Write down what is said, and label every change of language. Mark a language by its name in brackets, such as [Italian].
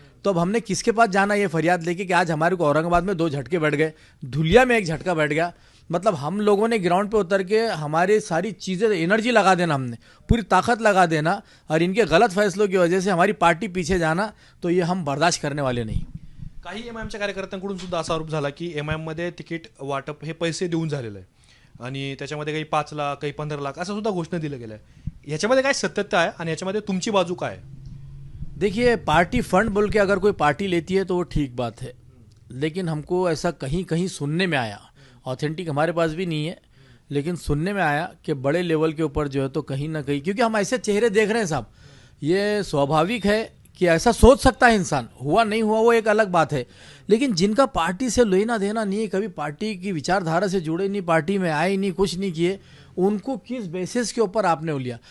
[Hindi] तो अब हमने किसके पास जाना ये फरियाद लेके कि आज हमारे को औरंगाबाद में 2 झटके बैठ गए, धुलिया में 1 झटका बैठ गया। मतलब हम लोगों ने ग्राउंड पे उतर के हमारी सारी चीज़ें, एनर्जी लगा देना, हमने पूरी ताकत लगा देना, और इनके गलत फैसलों की वजह से हमारी पार्टी पीछे जाना, तो ये हम बर्दाश्त करने वाले नहीं। [Marathi] काही एमआयएमच्या कार्यकर्त्यांकडून सुद्धा असा आरोप झाला की एमआयएम मध्ये तिकीट वाटप हे पैसे देऊन झालेलं आहे, आणि त्याच्यामध्ये काही 5 लाख काही 15 लाख असं सुद्धा घोषणा दिलं गेलं आहे. ह्याच्यामध्ये काय सत्यता आहे आणि ह्याच्यामध्ये तुमची बाजू काय आहे? [Hindi] देखिए, पार्टी फंड बोल के अगर कोई पार्टी लेती है तो वो ठीक बात है, लेकिन हमको ऐसा कहीं कहीं सुनने में आया, ऑथेंटिक हमारे पास भी नहीं है, लेकिन सुनने में आया कि बड़े लेवल के ऊपर जो है तो कहीं ना कहीं, क्योंकि हम ऐसे चेहरे देख रहे हैं साहब, ये स्वाभाविक है कि ऐसा सोच सकता है इंसान, हुआ नहीं हुआ वो एक अलग बात है, लेकिन जिनका पार्टी से लेना देना नहीं है, कभी पार्टी की विचारधारा से जुड़े नहीं, पार्टी में आए नहीं, कुछ नहीं किए, उनको किस बेसिस के ऊपर आपने लिया?